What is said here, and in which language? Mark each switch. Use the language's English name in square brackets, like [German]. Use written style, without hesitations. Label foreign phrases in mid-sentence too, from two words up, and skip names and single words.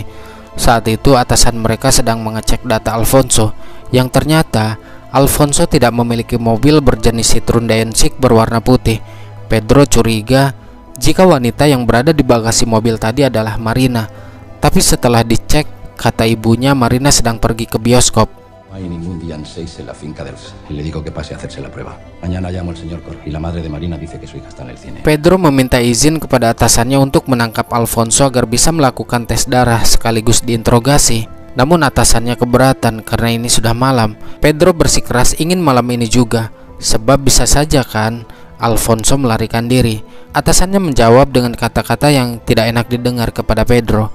[Indonesian] Saat itu atasan mereka sedang mengecek data Alfonso, yang ternyata Alfonso tidak memiliki mobil berjenis Citroen Dainsic berwarna putih. Pedro curiga jika wanita yang berada di bagasi mobil tadi adalah Marina. Tapi setelah dicek, kata ibunya Marina sedang pergi ke bioskop. [Spanish] No hay ningún día en 6 en la finca del... Le digo que pase a hacerse la prueba. Mañana llamo al señor Cor y la madre de Marina dice que su hija está en el cine. [Indonesian] Pedro meminta izin kepada atasannya untuk menangkap Alfonso agar bisa melakukan tes darah sekaligus diinterogasi. Namun atasannya keberatan karena ini sudah malam. Pedro bersikeras ingin malam ini juga, sebab bisa saja kan Alfonso melarikan diri. Atasannya menjawab dengan kata-kata yang tidak enak didengar kepada Pedro.